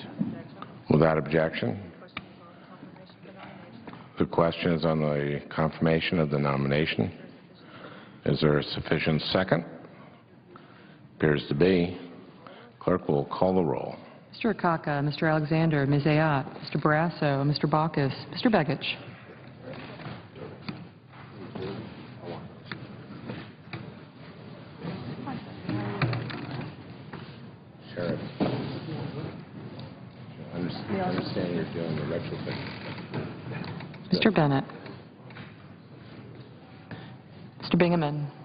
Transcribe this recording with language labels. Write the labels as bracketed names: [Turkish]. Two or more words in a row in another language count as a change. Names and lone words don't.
[English] Without objection. The question is on the confirmation of the nomination. Is there a sufficient second? Appears to be. Clerk will call the roll. Mr. Akaka, Mr. Alexander, Ms. Ayotte, Mr. Barrasso, Mr. Baucus, Mr. Begich. Sheriff, I understand you're doing the retrofit. Mr. Bennett. Mr. Bingaman.